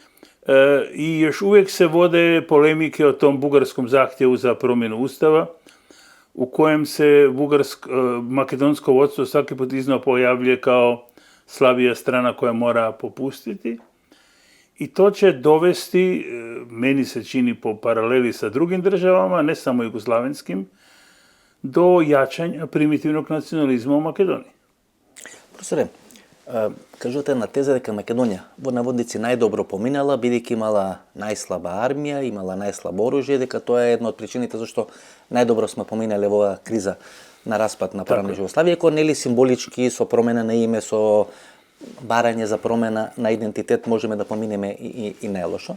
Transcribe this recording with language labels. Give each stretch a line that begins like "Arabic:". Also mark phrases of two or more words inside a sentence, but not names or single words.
Croatian: I još uvijek se vode polemike o tom bugarskom zahtjevu za promjenu ustava, u kojem se makedonsko vodstvo svaki put iznova pojavljuje kao slabija strana koja mora popustiti. I to će dovesti, meni se čini po paraleli sa drugim državama, ne samo jugoslavenskim, do jačanja primitivnog nacionalizma u Makedoniji.
Macedonian: Profesоре, кажете на теза дека Македонија во наводници најдобро поминала, бидејќи имала најслаба армија, имала најслабо оружје, дека тоа е една од причините зашто најдобро сме поминале во оваа криза на распад на правна Југославија, кој нели символички со промена на име, со барање за промена на идентитет можеме да поминеме и најлошо.